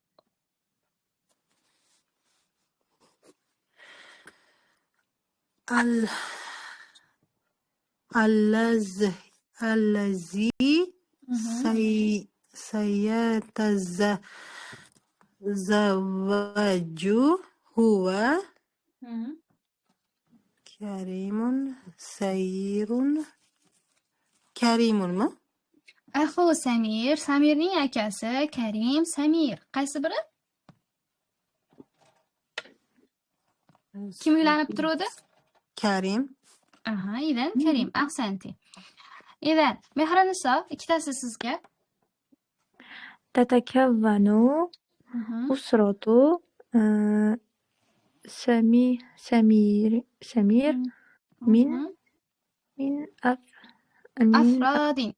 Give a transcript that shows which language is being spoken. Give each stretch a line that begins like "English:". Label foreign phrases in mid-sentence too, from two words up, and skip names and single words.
Arabic: الذي سيتزوج هو كريم سير.
Uzbek: Karimunmi? Axu Samir, Samirning akasi Karim, Samir. Qaysi biri? Kim uylanib turadi? Karim. Idan Karim, ahsanti. Idan Mehraniso, ikkitasi sizga.
Arabic: تتكون أسرة سمير من من Afrodin.